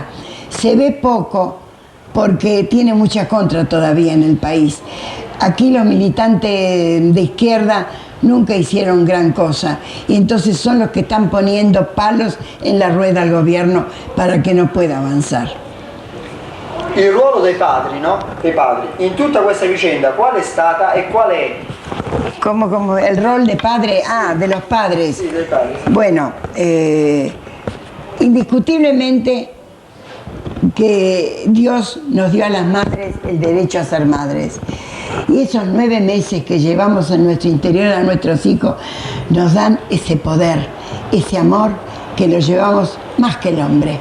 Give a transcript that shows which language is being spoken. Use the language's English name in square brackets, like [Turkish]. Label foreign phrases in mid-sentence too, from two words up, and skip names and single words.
[Spanish] Se ve poco porque tiene mucha contra todavía en el país. Aquí los militantes de izquierda nunca hicieron gran cosa y entonces son los que están poniendo palos en la rueda al gobierno para que no pueda avanzar. [Italian] Il ruolo dei padri, no? Dei padri. In tutta questa vicenda, qual è stata e qual è? [Spanish] Como el rol de padre, de los padres. Sí, [Italian] dei padri. [Spanish] Bueno, indiscutiblemente que Dios nos dio a las madres el derecho a ser madres. Y esos 9 meses que llevamos en nuestro interior a nuestros hijos nos dan ese poder, ese amor que lo llevamos más que el hombre.